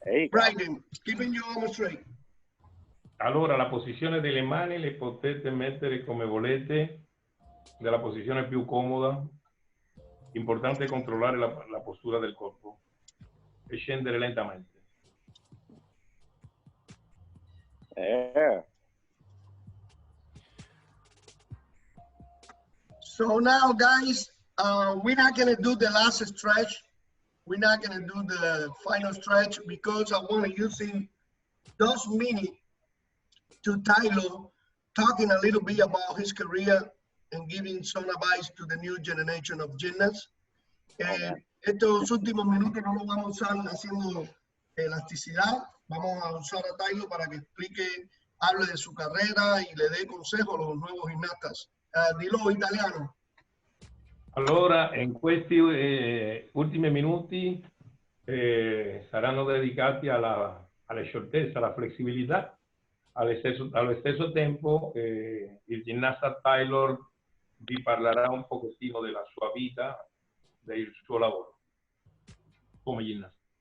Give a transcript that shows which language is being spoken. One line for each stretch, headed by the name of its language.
English: Brandon, keeping your arms straight.
Italian: Allora, la posizione delle mani le potete mettere come volete, nella posizione più comoda. Importante controllare la postura del corpo e scendere lentamente.
English: So now, guys, we're not going to do the last stretch. We're not going to do the final stretch because I want to use those minutes to Tyler talking a little bit about his career and giving some advice to the new generation of gymnasts.
Spanish: Estos últimos minutos no los vamos a usar haciendo elasticidad. Vamos a usar a Tyler para que explique, hable de su carrera y le dé consejos a los nuevos gimnastas.
Italian: Dillo italiano. Allora, in questi ultimi minuti saranno dedicati alla scioltezza, alla flessibilità. Allo stesso tempo il ginnasta Tyler vi parlerà un pochettino della sua vita, del suo lavoro come ginnasta.